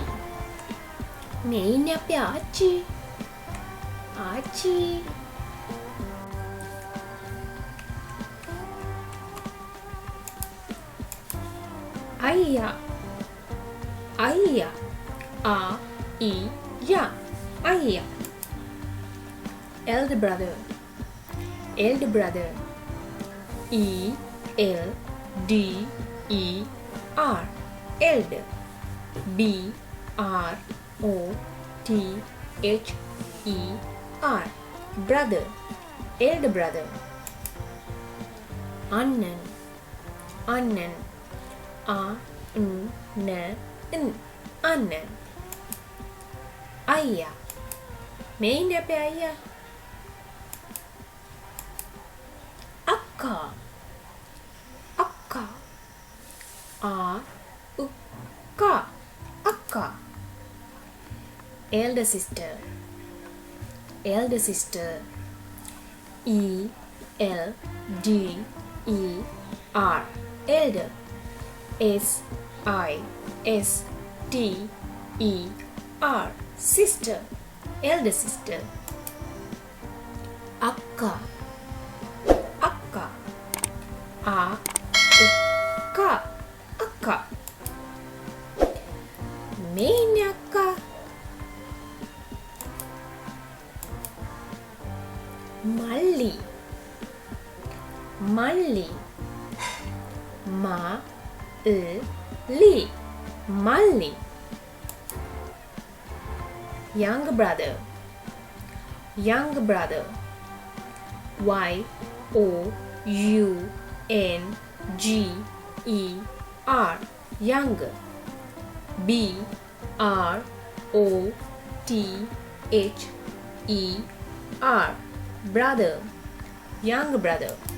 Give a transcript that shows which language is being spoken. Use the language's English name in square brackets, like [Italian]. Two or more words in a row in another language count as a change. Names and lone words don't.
[Sinhala] මේ ඉන්නේ අපේ ආච්චි. අයියා. අයියා. [English] Elder brother. E-L-D-E-R. Elder. B-R-O-T-H-E-R. Brother. Elder brother. [Tamil] Annan. Annan. [Sinhala] අයියා. මේ ඉන්නේ අපේ අයියා. අක්කා. අක්කා. [English] Elder sister. E-L-D-E-R. Elder. S-I-S-T-E-R. Sister. Elder sister. [Tamil] Akka. Akka. [Sinhala] මේ ඉන්නේ අක්කා. මල්ලි. Malli. [English] Younger brother. Y O U N G E R younger. B R O T H E R brother, younger brother.